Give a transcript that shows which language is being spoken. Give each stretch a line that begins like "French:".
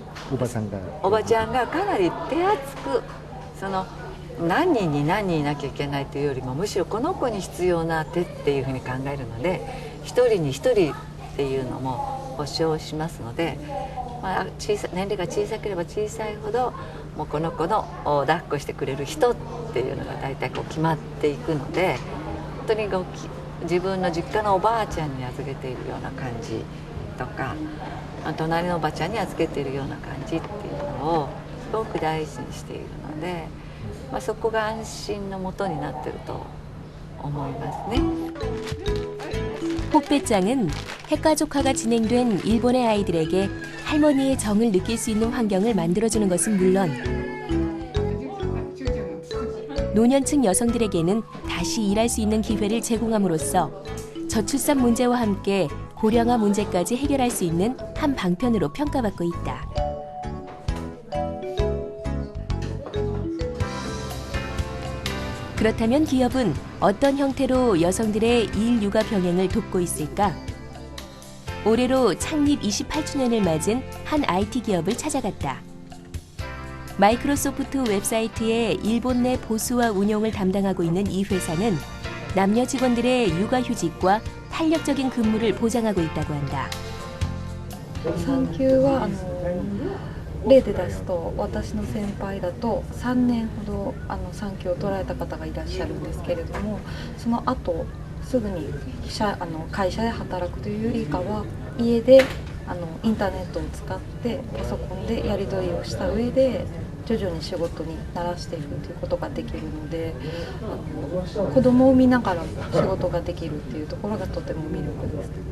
Japanese: おばちゃんがかなり手厚く何人に何人いなきゃいけないというよりもむしろこの子に必要な手っていうふうに考えるので一人に一人っていうのも保証しますので、年齢が小さければ小さいほどもうこの子の抱っこしてくれる人っていうのが大体決まっていくので本当に自分の実家のおばあちゃんに預けているような感じとか。隣のおばちゃんに預けているような感じっていうのをすごく大事にしているので、そこが安心のもとになっていると思いますね。
Korean: 호빼짱은 핵가족화가 진행된 일본의 아이들에게 할머니의 정을 느낄 수 있는 환경을 만들어주는 것은 물론 노년층 여성들에게는 다시 일할 수 있는 기회를 제공함으로써 저출산 문제와 함께 고령화 문제까지 해결할 수 있는 한 방편으로 평가받고 있다. 그렇다면 기업은 어떤 형태로 여성들의 일 육아 병행을 돕고 있을까? 올해로 창립 28주년을 맞은 한 IT 기업을 찾아갔다. 마이크로소프트 웹사이트의 일본 내 보수와 운용을 담당하고 있는 이 회사는 남녀 직원들의 육아휴직과 탄력적인 근무를 보장하고 있다고 한다.
Japanese: 産休は例で出すと私の先輩だと3年ほど産休を取られた方がいらっしゃるんですけれども、その後すぐに会社で働くというよりかは家でインターネットを使ってパソコンでやり取りをした上で徐々に仕事に慣らしていくということができるので、子供を見ながら仕事ができるっていうところがとても魅力です。